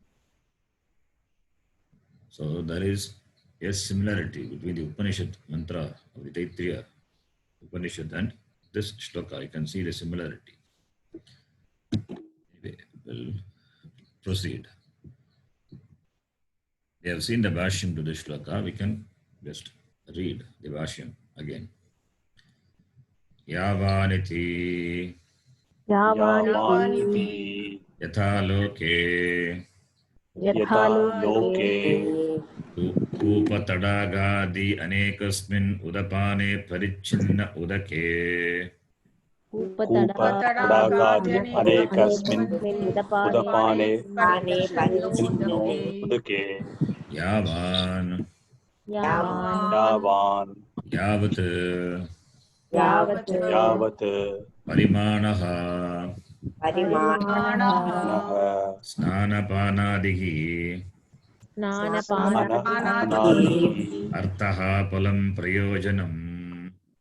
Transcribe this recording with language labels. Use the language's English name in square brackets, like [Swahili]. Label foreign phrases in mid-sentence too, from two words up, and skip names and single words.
[English] So there is a similarity between the Upanishad mantra of the Taittiriya Upanishad and this shloka. You can see the similarity. Anyway, we'll proceed. We have seen the Bhashyam to the shloka. We can just read the Bhashyam again. [Sanskrit] यावानिति यथा लोके उपतडागादि अनेकस्मिन् उदपाने परिच्छिन्न उदके उपतडागादि अनेकस्मिन् उदपाने परिच्छिन्नो उदके यावान् यावत् परिमाणः स्नानपानादिः अर्थः फलं प्रयोजनम्